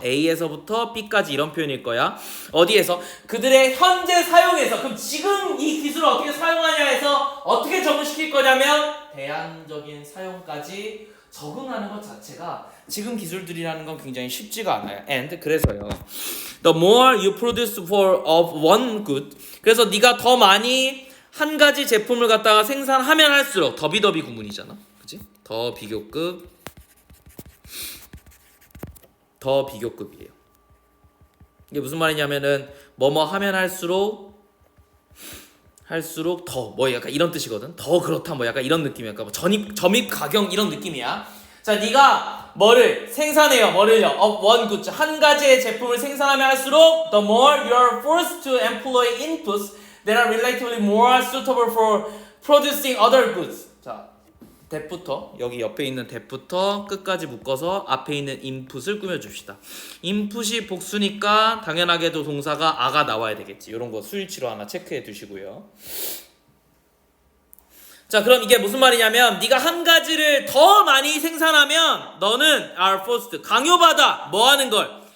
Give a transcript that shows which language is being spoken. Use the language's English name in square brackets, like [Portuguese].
[Korean] A에서부터 B까지 이런 표현일 거야. 어디에서? 그들의 현재 사용에서. 그럼 지금 이 기술을 어떻게 사용하냐 해서 어떻게 적응시킬 거냐면 대안적인 사용까지 적응하는 것 자체가 지금 기술들이라는 건 굉장히 쉽지가 않아요. And 그래서요. [English] The more you produce of one good. [Korean] 그래서 네가 더 많이 한 가지 제품을 갖다가 생산하면 할수록 더비더비 구문이잖아. 그치? 더 비교급. 더 비교급이에요. 이게 무슨 말이냐면은 뭐뭐 하면 할수록 더 약간 이런 뜻이거든. 더 그렇다 약간 이런 느낌이야. 그러니까 점입 가경 이런 느낌이야. 자, 네가 뭐를 생산해요. 뭐를요? [English] of one good [Korean] 한 가지의 제품을 생산하면 할수록 [English] the more you are forced to employ inputs that are relatively more suitable for producing other goods. [Korean] 자, that부터 여기 옆에 있는 that부터 끝까지 묶어서 앞에 있는 input을 꾸며줍시다. input이 복수니까 당연하게도 동사가 a가 나와야 되겠지. 이런 거 수일치로 하나 체크해 두시고요. 자, 그럼 이게 무슨 말이냐면 네가 한 가지를 더 많이 생산하면 너는 [English] are forced [Korean] 강요받아 뭐 하는 걸?